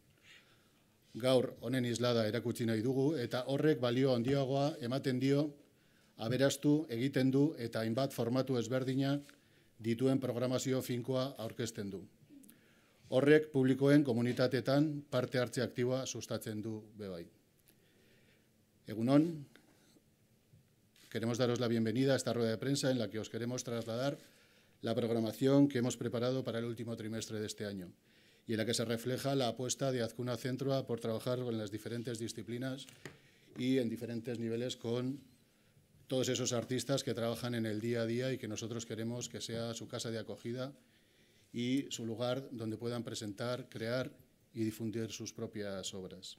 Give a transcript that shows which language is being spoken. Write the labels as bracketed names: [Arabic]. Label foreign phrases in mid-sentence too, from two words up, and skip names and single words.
[Basque] Gaur honen islada erakutsi nahi dugu eta horrek balio handiagoa ematen dio, aberastu egiten du eta hainbat formatu ezberdinak dituen programazio finkoa aurkezten du. Horrek publikoen komunitateetan parte hartze aktiboa sustatzen du bebai. Egunon, [Spanish] queremos daros la bienvenida a esta rueda de prensa en la que os queremos trasladar la programación que hemos preparado para el último trimestre de este año y en la que se refleja la apuesta de Azkuna Zentroa por trabajar en las diferentes disciplinas y en diferentes niveles con todos esos artistas que trabajan en el día a día y que nosotros queremos que sea su casa de acogida y su lugar donde puedan presentar, crear y difundir sus propias obras.